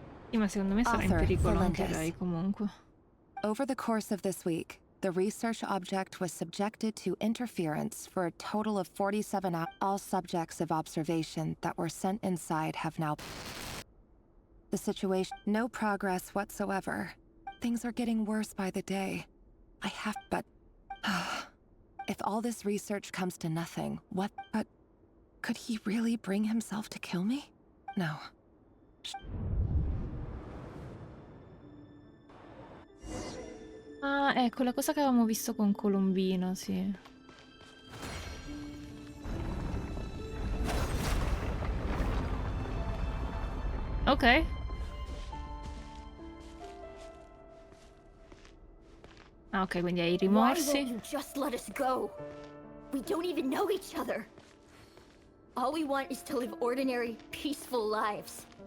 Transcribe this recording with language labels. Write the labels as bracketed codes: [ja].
[it] Sì, ma secondo me sarà in pericolo anche lei comunque. [en] Over the course of this week, the research object was subjected to interference for a total of 47 hours. All subjects of observation that were sent inside have now... The situation... No progress whatsoever. Things are getting worse by the day. I have... But... If all this research comes to nothing, what... But... Could he really bring himself to kill me? No. [it] Ah, ecco, la cosa che avevamo visto con Colombina, sì. Ok. Ah, ok, quindi hai i rimorsi. [en] Why won't you just let us go? We don't even know each other. All we want is to live ordinary, peaceful lives.